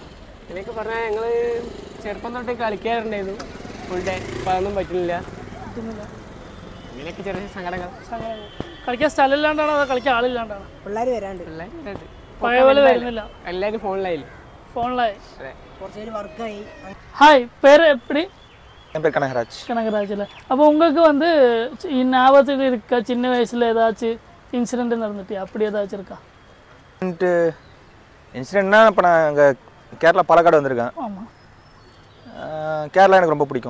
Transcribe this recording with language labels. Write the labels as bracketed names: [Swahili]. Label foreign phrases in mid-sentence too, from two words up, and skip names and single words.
[Malayalam] എന്നൊക്കെ പറഞ്ഞാൽ ഞങ്ങൾ ചെറുപ്പം തൊട്ട് കളിക്കാറുണ്ടായിരുന്നു ഫുൾ ഡേ. അപ്പോൾ അതൊന്നും പറ്റുന്നില്ല. അങ്ങനെയൊക്കെ ചെറിയ സങ്കടങ്ങൾ. കളിക്കാൻ സ്ഥലമില്ലാണ്ടാണോ അതോ കളിക്കാൻ ആളില്ലാണ്ടാണോ? പിള്ളേർ വരാണ്ട്. പഴയ പോലെ വരുന്നില്ല, എല്ലാവരും ഫോണിലായി. കുറച്ച് വർക്കായി. [Tamil] ஹாய், பேர் எப்படி? என் பேர் கனகராஜ். கனகராஜ் இல்லை. அப்போ உங்களுக்கு வந்து ஞாபகத்தில் இருக்க சின்ன வயசில் ஏதாச்சும் இன்சிடென்ட் நடந்துட்டு அப்படி ஏதாச்சும் இருக்கா? இன்சிடென்ட்னா இப்போ நான் அங்கே கேரளா பாலக்காடு வந்திருக்கேன். ஆமாம். கேரளா எனக்கு ரொம்ப பிடிக்கும்.